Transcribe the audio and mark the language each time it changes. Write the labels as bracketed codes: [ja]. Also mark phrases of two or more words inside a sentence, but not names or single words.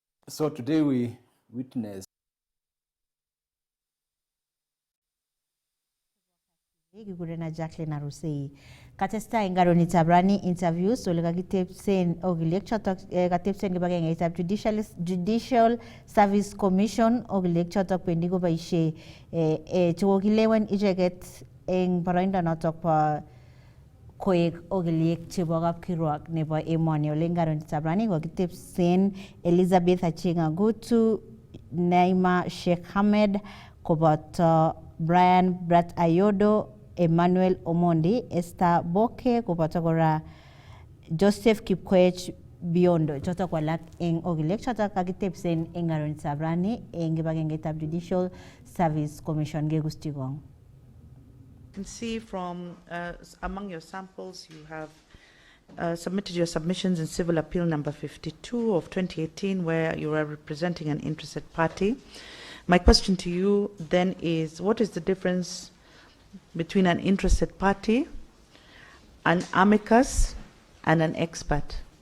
[en] So today we witness [kln] Kigurena Jacqueline Arusei. Katesta ingaroni tabrani interviews so kakitepsen ogilek chotok katepsen kibagenge itab Judicial Service Commission ogilek chotok pendi koboishe chokokilewen icheket eng boroindo notok po koek ogiliek chebo kapkirwok nebo emoni ole ingaroni tabrani kokitepsen Elizabeth Achenga Gutu, Naima Sheikh Hamed koboto Brian Brat Ayodo, Emmanuel Omondi, Esther Boke koboto kora Joseph Kipkoech Biondo. Chotok walak eng ogilek chotok kakitepsen eng ngaron sabrani eng kibagengeitab Judicial Service Commission gegustigong. [en] You can see from among your samples you have submitted your submissions in Civil Appeal number 52 of 2018 where you are representing an interested party. My question to you then is, what is the difference between an interested party, an amicus, and an expert?